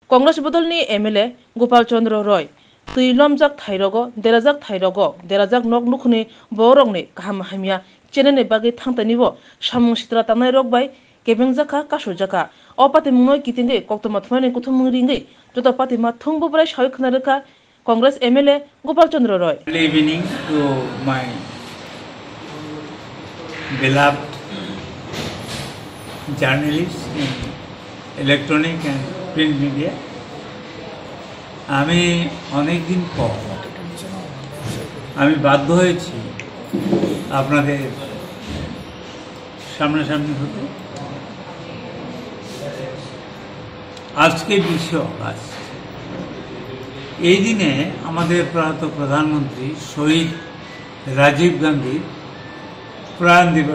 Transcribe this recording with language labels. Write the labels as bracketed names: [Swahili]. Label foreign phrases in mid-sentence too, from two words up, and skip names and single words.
[Kok Borok] कांग्रेस बदलनी एमएलए गोपाल चंद्र रॉय तुलमजाक थाइरगो देराजाक नक नुखनि बरंनि गाहाम हामिया चेनेने बागै थांतनिबो सामुं सित्रा तांनाय रक बाय केबें जाखा कासु जाखा अ पाते मुंय कितिंगे कक्तमा थमाने कुथुम रिंगे जत पाते मा थंबो ब्राय साय खनारका कांग्रेस एमएलए गोपाल चंद्र रॉय [English] Good evening to my beloved journalists in electronic and print media. [Bangla] আমি অনেক দিন পর আমি বাধ্য হয়েছি আপনাদের সামনাসামনি হতে। আজকে 20 অগাস্ট, এই দিনে আমাদের প্রয়াত প্রধানমন্ত্রী শহীদ রাজীব গান্ধীর প্রয়াণ দিবস।